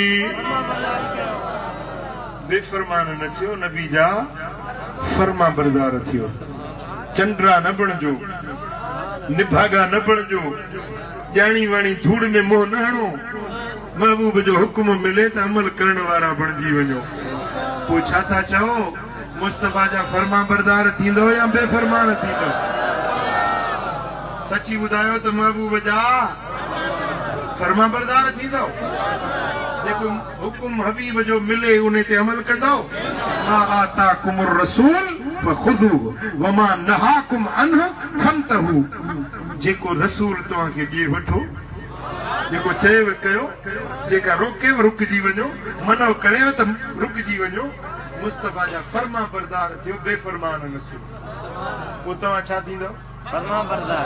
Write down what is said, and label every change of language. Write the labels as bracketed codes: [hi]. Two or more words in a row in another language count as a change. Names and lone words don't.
[sd] बेफरमान न थियो नबी जा फर्मा बरदार थियो चंद्रा न बणजो निभागा न बणजो जानी वाणी धूड़ में मोह न हणो महबूब जो हुक्म मिले त अमल करण वारा बणजी वञो पोइ छा था चओ मुस्तफा जा फर्मा बरदार थींदो या बेफरमान थींदो सची ॿुधायो त महबूब जा फर्मा बरदार थींदो जेको हुकुम हबीब जो मिले उन ते अमल कंदो [ar] ما آتاكم الرسول فخذوه وما نهاكم عنه فانتهوا [sd] जेको रसूल तव्हांखे ॾिए वठो जेको चएव कयो जेका रोकेव रुकजी वञो मनो करेव त रुकजी वञो मुस्तफा जा फर्मा बरदार थियो बेफरमान न थियो पोइ तव्हां छा थींदो फर्मा बरदार